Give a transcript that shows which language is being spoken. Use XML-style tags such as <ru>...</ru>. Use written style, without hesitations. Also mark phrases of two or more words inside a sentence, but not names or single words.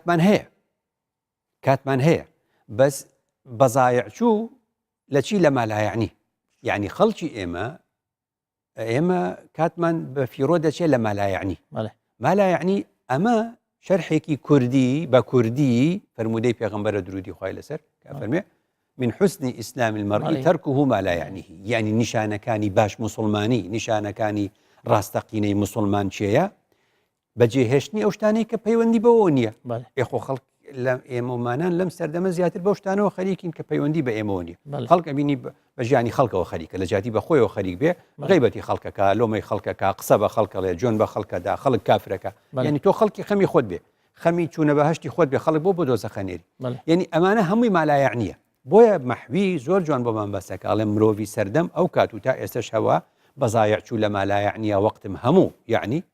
<ckb>کاتمان هەیە بەس بەزایع چوو لە چی لەما</ckb> <ar>لا یعنی</ar> <ckb>یعنی خەڵکی ئێمە کاتمان بە فیرۆ دەچێت لە مالایعنی مالایعنی ئەمە شەرحێکی کوردی بە کوردی فەرمودەی پێغەمبەرە درودی خوای لەسەر فەرمێ</ckb> <ar>من حسن ئیسلام المرء تركه ما لا يعنيه</ar> <ckb>یعنی نیشانەکانی باش مسلمانی نیشانەکانی ڕاستەقینەی مسلمان چێیە بەجێهێشتنی ئەو شتانەی کە پەیوەندی بەوە نییە ئێخۆ خەڵک لە ئێمەمانان لەم سەردەمە زیاتر بەو شتانەوە خەریکین کە پەیوەندی بە ئێمەوە نیە خەڵک ئەبینی بە ژیانی خەڵکەوە خەریکە لە جاتی بە خۆیەوە خەریک بێ غیبەتی خەڵکەکە لۆمەی خەڵکەکە قسە بە خەڵکەڵێ جۆن بە خەڵکەدا خەڵک کافرەکە یعنی تۆ خەڵکی خەمی خۆت بێ خەمی چوونە بەهشتی خۆت بێ خەڵک بۆ دۆزەخەنێری یعنی ئەمانە هەمووی مالایعنیە بۆیە مەحوی زۆر جوان بۆمان بەسەکە ئەڵێ مرۆڤی سەردەم ئەو کات و تا ئێستش هەوا بەزایع چوو لە مالایعنیە وەقتم هەموو یعنی</ckb>